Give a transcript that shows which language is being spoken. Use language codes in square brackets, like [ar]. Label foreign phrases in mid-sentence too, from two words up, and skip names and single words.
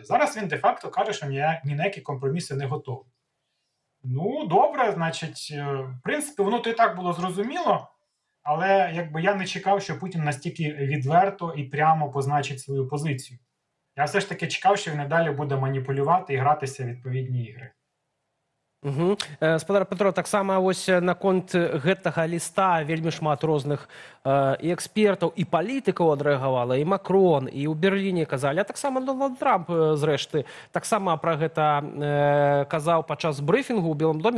[uk] Зараз він де-факто каже, що ні на які компроміси не готовий. Ну, добре, значить, в принципі, воно то і так було зрозуміло, але якби я не чекав, що Путін настільки відверто і прямо позначить свою позицію. Я все ж таки чекав, що він і далі буде маніпулювати і гратися в відповідні ігри. [be] Спадар Петро, таксама вось наконт гэтага ліста вельмі шмат розных і экспертаў, і палітыкаў адрэагавала, і Макрон, і ў Берліне казалі, а таксама Дональд Трамп, зрэшты, таксама пра гэта казаў падчас брыфінгу ў Белым доме.